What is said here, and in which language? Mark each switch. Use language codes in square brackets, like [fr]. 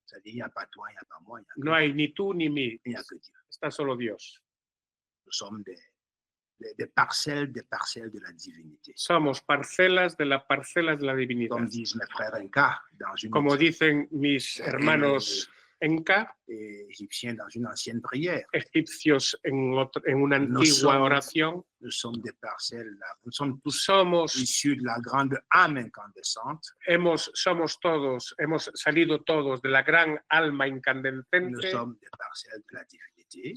[fr] C'est-à-dire, il n'y a pas toi, il n'y a pas moi. [es] No hay ni tú ni mí. [fr] Il n'y a que Dieu. [es] Está solo Dios. [fr] Nous sommes des parcelles de la divinité. [es] Somos parcelas de las parcelas de la divinidad. [fr] Comme disent mes frères Inca, [es] como dicen mis hermanos Enca, [fr] égyptiens dans une ancienne prière. [es] Egipcios en una antigua oración. [fr] Nous sommes des parcelles, nous sommes issus de la grande âme incandescente. [es] Hemos salido todos de la gran alma incandescente. [fr] Nous sommes des parcelles de la divinité.